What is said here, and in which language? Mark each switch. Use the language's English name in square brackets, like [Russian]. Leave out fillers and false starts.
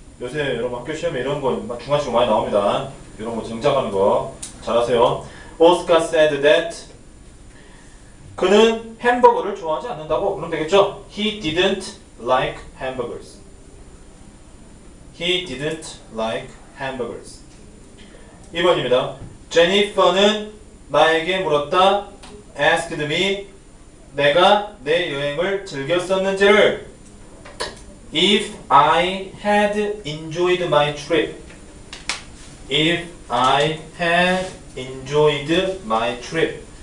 [Korean] 요새 여러분 학교 시험에 이런 거 중간식으로 많이 나옵니다. 이런 거 정착하는 거 잘하세요. 오스카 [English] said that [Korean] 그는 햄버거를 좋아하지 않는다고. 그럼 되겠죠? [English] He didn't like hamburgers. He didn't like hamburgers. [Korean] 2번입니다. 제니퍼는 나에게 물었다. [English] Asked me. [Korean] 내가 내 여행을 즐겼었는지를. [English] If I had enjoyed my trip. If I had enjoyed my trip.